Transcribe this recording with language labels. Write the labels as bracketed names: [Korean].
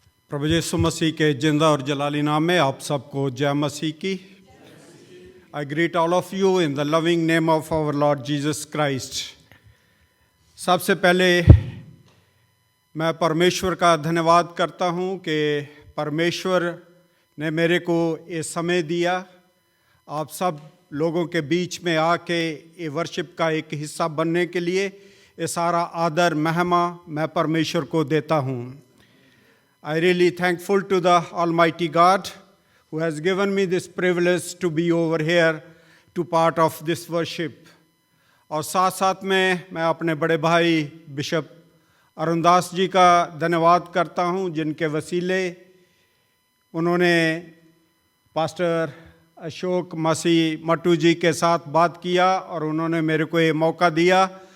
[Hindi] प्रभु यीशु मसीह के जिंदा और जलाली नाम में आप सबको जय मसीह की। [English] I greet all of you in the loving name of our Lord Jesus Christ. [Hindi] सबसे पहले मैं परमेश्वर का धन्यवाद करता हूँ कि परमेश्वर ने मेरे को ये समय दिया आप सब लोगों के बीच में आके ये वर्शिप का एक हिस्सा बनने के लिए। ये सारा आदर महिमा मैं परमेश्वर को देता हूँ। [English] I really thankful to the Almighty God who has given me this privilege to be over here to part of this worship. [Hindi] और साथ साथ में मैं अपने बड़े भाई बिशप अरुणदास जी का धन्यवाद करता हूँ जिनके वसीले उन्होंने पास्टर अशोक मसीह मट्टू जी के साथ बात किया और उन्होंने मेरे को ये मौका दिया।